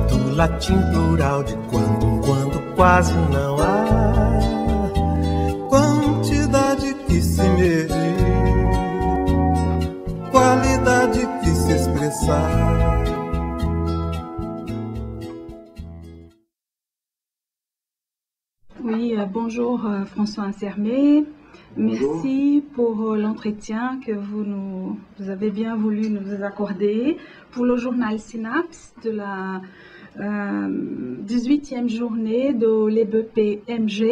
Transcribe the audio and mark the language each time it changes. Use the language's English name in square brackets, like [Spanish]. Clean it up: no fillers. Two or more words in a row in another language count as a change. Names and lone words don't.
[Portuguese] latim plural de quando em quando quase não há quantidade que se medir, qualidade que se expressar. [French] Oui, bonjour François Ansermet. Bonjour. Merci pour l'entretien que vous avez bien voulu nous accorder pour le journal Synapse de la 18e journée de l'EBPMG.